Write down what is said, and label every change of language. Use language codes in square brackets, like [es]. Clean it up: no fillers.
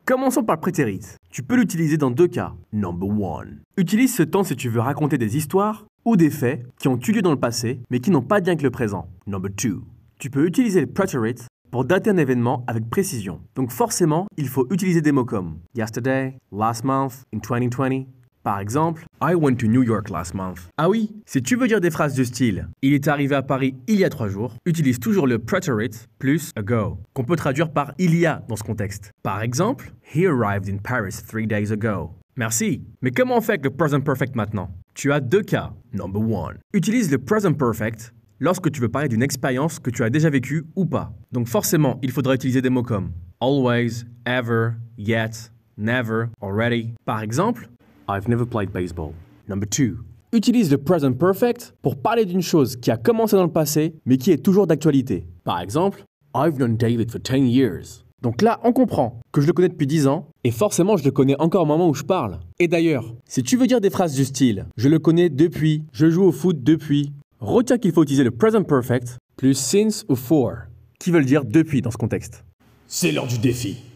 [fr] Commençons par le preterite. Tu peux l'utiliser dans deux cas. [en] Number 1. [fr] Utilise ce temps si tu veux raconter des histoires ou des faits qui ont eu lieu dans le passé mais qui n'ont pas de lien avec le présent. [en] Number 2. [fr] Tu peux utiliser le preterite pour dater un événement avec précision. Donc forcément, il faut utiliser des mots comme [en] yesterday, last month, in 2020. [fr] Par exemple, [en] I went to New York last month. [fr] Ah oui, si tu veux dire des phrases du style il est arrivé à Paris il y a 3 jours, utilise toujours le preterite plus ago, qu'on peut traduire par il y a dans ce contexte. Par exemple, [en] he arrived in Paris 3 days ago. [fr] Merci. Mais comment on fait avec le present perfect maintenant? Tu as deux cas. [en] Number 1. [fr] Utilise le present perfect lorsque tu veux parler d'une expérience que tu as déjà vécue ou pas. Donc forcément, il faudra utiliser des mots comme [en] always, ever, yet, never, already. [fr] Par exemple, [en] I've never played baseball. Number 2. [fr] Utilise le present perfect pour parler d'une chose qui a commencé dans le passé, mais qui est toujours d'actualité. Par exemple, [en] I've known David for 10 years. [fr] Donc là, on comprend que je le connais depuis 10 ans, et forcément, je le connais encore au moment où je parle. Et d'ailleurs, si tu veux dire des phrases du style « je le connais depuis »,« je joue au foot depuis », retiens qu'il faut utiliser le present perfect plus since ou for, qui veulent dire depuis dans ce contexte. C'est l'heure du défi.